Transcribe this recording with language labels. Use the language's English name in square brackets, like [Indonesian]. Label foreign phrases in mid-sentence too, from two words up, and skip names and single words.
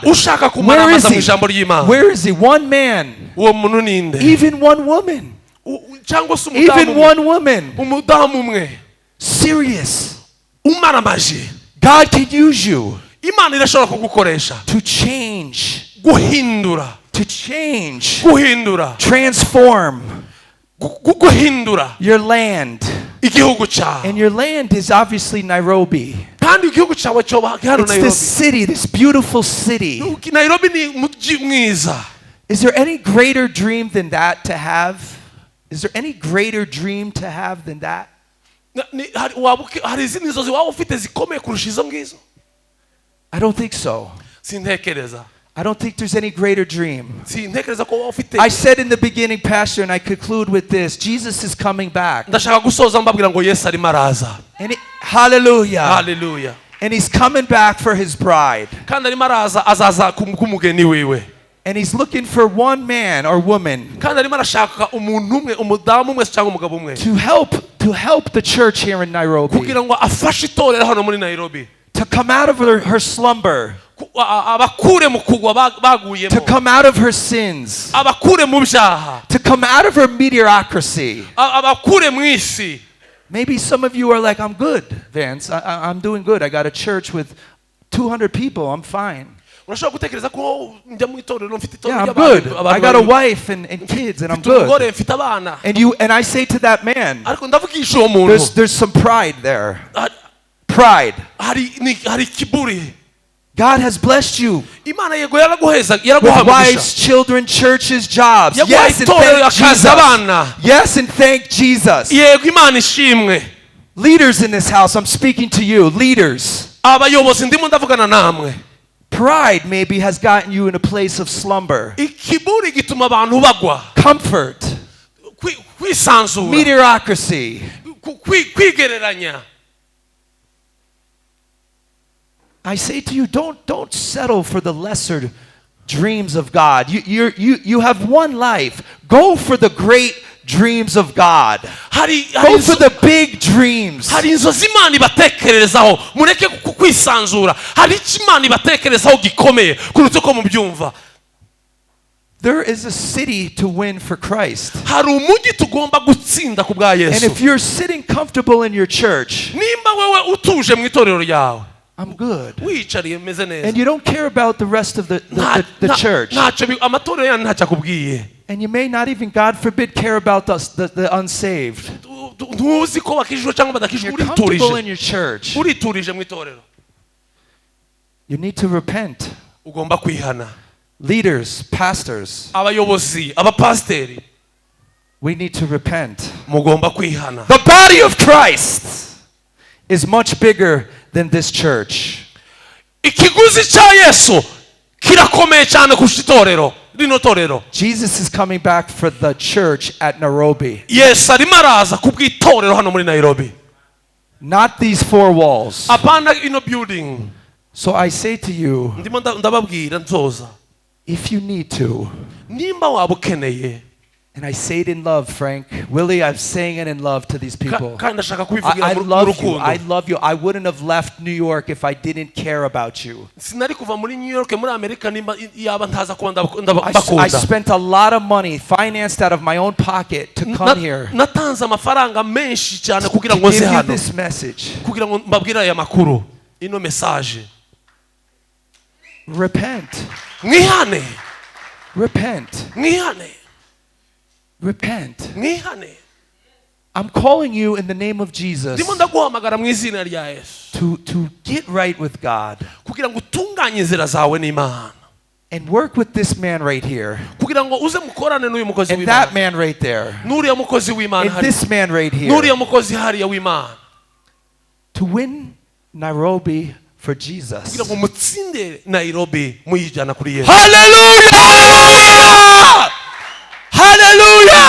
[Kinyarwanda] ushaka [English] Where is [Kinyarwanda] kumaramaza mu [English] he? [Kinyarwanda] ijambo ry'imana [English] Where is he? One man. [Kinyarwanda] uwo muntu ninde [English] Even one woman. [Kinyarwanda] cyangwa se [English] Even one woman. [Kinyarwanda] umudamu umwe [English] Serious. [Kinyarwanda] umaramaje [English] God can use you [Kinyarwanda] imana irashobora kugukoresha [English] to change. [Kinyarwanda] guhindura [English] To change. [Kinyarwanda] guhindura [English] Transform [Kinyarwanda] guhindura [English] your land. [Kinyarwanda] igihugu cyawe [English] And your land is obviously Nairobi. [Kinyarwanda] kandi igihugu cyawe cyoba hano [English] It's nairobi this city, this beautiful city. [Kinyarwanda] nairobi ni umujyi mwiza [English] Is there any greater dream than that to have? Is there any greater dream to have than that? [Kinyarwanda] hari izindi nzozi waba ufite zikomeye kurusha izo ngizo [English] I don't think so. [Kinyarwanda] sintekereza [English] I don't think there's any greater dream. [Kinyarwanda] sintekereza ko waba ufite [English] I said in the beginning, Pastor, and I conclude with this, Jesus is coming back. [Kinyarwanda] ndashaka gusoza mbabwira ngo yesu arimo araza [English] Hallelujah. [Kinyarwanda] haleluya [English] And he's coming back for his bride. [Kinyarwanda] kandi arimo araza azaza k'umugeni wiwe [English] And he's looking for one man or woman [Kinyarwanda] kandi arimo arashaka umuntu umwe umudamu umwe cyangwa umugabo umwe [English] to help the church here in Nairobi [Kinyarwanda] kugira ngo afashe itorero hano muri nairobi [English] to come out of her slumber, [Kinyarwanda] abakure mu kugwa [English] to [Kinyarwanda] baguyemo [English] come out of her sins, [Kinyarwanda] abakure mu byaha [English] to come out of her mediocrity. [Kinyarwanda] abakure mu isi [English] Maybe some of you are like, I'm good, Vance. I'm doing good. I got a church with 200 people. I'm fine. [Kinyarwanda] urashobora gutekereza ko njya mu itorero mfite [English] Yeah, [Kinyarwanda] itorero [English] I'm good. I got a wife and kids, and I'm [Kinyarwanda] mfite umugore [English] good. [Kinyarwanda] mfite abana [English] And I say to that man, [Kinyarwanda] ariko ndavugisha uwo muntu [English] there's some pride there. Pride. [Kinyarwanda] hari kiburi [English] God has blessed you [Kinyarwanda] imana yego yaraguheza [English] with [Kinyarwanda] yaraguhamugisha [English] wives, children, churches, jobs. [Kinyarwanda] yaguhaye [English] Yes, and [Kinyarwanda] itorero [English] thank [Kinyarwanda] akazi [English] Jesus. [Kinyarwanda] abana [English] Yes, and thank Jesus. [Kinyarwanda] yego imana ishimwe [English] Leaders in this house, I'm speaking to you. Leaders. [Kinyarwanda] abayobozi ndimo ndavugana namwe [English] Pride maybe has gotten you in a place of slumber, [Kinyarwanda] ikiburi gituma abantu bagwa [English] comfort, [Kinyarwanda] kwisanzura [English] mediocrity. [Kinyarwanda] kwigereranya [English] I say to you, don't settle for the lesser dreams of God. You have one life. Go for the great dreams of God. Go for the big dreams. [Kinyarwanda] hari inzozi imana ibatekererezaho mureke kwisanzura hari icyo imana ibatekerezaho gikomeye kuruta uko mubyumva [English] There is a city to win for Christ. [Kinyarwanda] hari umujyi tugomba gutsinda ku bwa [English] And [Kinyarwanda] yesu [English] if you're sitting comfortable in your church, [Kinyarwanda] nimba wewe utuje mu itorero ryawe [English] I'm good. [Kinyarwanda] wiyicariye meze [English] And [Kinyarwanda] neza [English] you don't care about the rest of the church. [Kinyarwanda] amatorero yanyu ntacyo akubwiye [English] And you may not even, God forbid, care about the unsaved. [Kinyarwanda] ntuzi ko bakijijwe cyangwa badakijijwe [English] You're comfortable in [Kinyarwanda] uriturije [English] your church. [Kinyarwanda] uriturije mu itorero [English] You need to repent. [Kinyarwanda] ugomba kwihana [English] Leaders, pastors, [Kinyarwanda] abayobozi abapasiteri [English] we need to repent. [Kinyarwanda] mugomba kwihana [English] The body of Christ is much bigger than this church. [Kinyarwanda] ikiguzi cya yesu kirakomeye cyane kurusha itorero rino torero. [English] Jesus is coming back for the church at Nairobi. [Kinyarwanda] Yesu arimo araza kubw'itorero hano muri Nairobi. [English] Not these four walls. [Kinyarwanda] Apana ino building. [English] So I say to you, [Kinyarwanda] Ndimo ndababwira nzoza. [English] if you need to, [Kinyarwanda] Nimba waba ukeneye. [English] and I say it in love, Frank. Willie, I'm saying it in love to these people. [Kinyarwanda] Kandi ndashaka [English] I [Kinyarwanda] kubivugira mu [English] love you. [Kinyarwanda] rukundo. [English] I love you. I wouldn't have left New York if I didn't care about you. [Kinyarwanda] Sinari kuva muri New York muri Amerika nimba yaba ntaza kuba [English] I [Kinyarwanda] ndabakunda. [English] spent a lot of money financed out of my own pocket to come here [Kinyarwanda] Natanze amafaranga menshi cyane [English] to [Kinyarwanda] kugira ngo [English] give [Kinyarwanda] nze [English] you [Kinyarwanda] hano. [English] this message. [Kinyarwanda] Kugira ngo mbabwire aya makuru. Ino message. [English] Repent. [Kinyarwanda] Mwihane. [English] Repent. [Kinyarwanda] Mwihane. [English] Repent. [Kinyarwanda] Mwihane. [English] I'm calling you in the name of Jesus [Kinyarwanda] Ndimo ndaguhamagara mu izina rya Yesu. [English] to get right with God [Kinyarwanda] Kugira ngo utunganye inzira zawe n'Imana. [English] and work with this man right here [Kinyarwanda] Kugira ngo uze mukorane n'uyu mukozi [English] and that [Kinyarwanda] w'Imana. [English] man right there [Kinyarwanda] N'uriya mukozi w'Imana [English] and [Kinyarwanda] hari. [English] this man right [Kinyarwanda] N'uriya [English] here [Kinyarwanda] mukozi hariya w'Imana. [English] to win Nairobi for [Kinyarwanda] Kugira [English] Jesus. [Kinyarwanda] ngo mutsinde Nairobi muyijana kuri Yesu. [English] Hallelujah! Hallelujah!